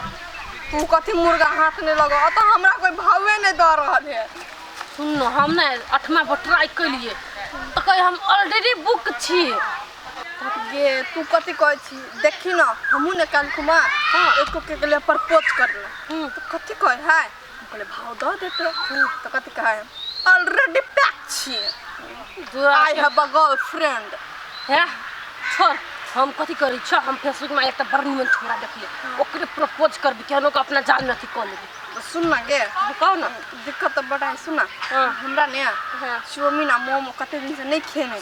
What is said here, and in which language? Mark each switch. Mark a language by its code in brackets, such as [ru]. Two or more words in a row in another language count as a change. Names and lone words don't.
[mai] तू कथी मुर्गा हाथ नहीं लगा तो हमरा कोई भावे नहीं द रहा है। सुन न हम ना 8वां पर ट्राई कलिए तो कहीं हम [en] already book [mai] छी। ये तू कथी कह छी देखी ना हमहू ने काल कुमा एको के लिए प्रपोज करना तो कथी कह है कहले भाव द देते तो कथी कह है [en] already pack [mai] छी [en] I have a girlfriend [mai] है छोड़ हम कथी करी छ हम फेसबुक में एक बड़ निमन छोरा देखलिए ओकरे प्रपोज करबी केनो के अपना जान नथी कर लेबी। सुन ना गे कहो ना दिक्कत तो बड़ा है। सुना हमरा ने चाउमीन आ मोमो कते दिन से नहीं खेने